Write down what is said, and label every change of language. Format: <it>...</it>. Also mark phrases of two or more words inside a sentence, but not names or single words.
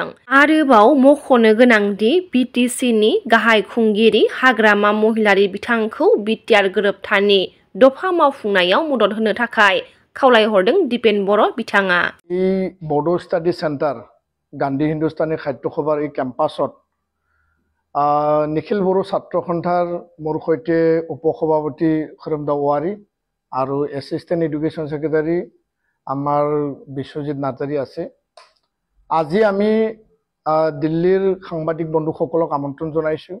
<brx>आरोबाव मख'नो गोनांदि बिटिसिनि गाहाय खुंगिरि हाग्रामा महिलारि बिथांखौ बिटिआर गोरोबथानि दफा मावफुंनायाव मदद होनो थाखाय खावलायहरदों दिपेन बर' बिथाङा।</brx> <as>बड' स्टाडि सेन्टार गान्धी हिन्दुस्तानी साहित्य सभार এই কেম্পাছত নিখিল বড়ো ছাত্ৰ সন্থাৰ মোৰ সৈতে উপসভাপতি খৰমদা ৱাৰী আৰু এছিষ্টেণ্ট এডুকেশ্যন ছেক্ৰেটাৰী আমাৰ বিশ্বজিৎ নাৰ্জাৰী আছে। আজি আমি দিল্লীৰ সাংবাদিক বন্ধুসকলক আমন্ত্ৰণ জনাইছোঁ।</as>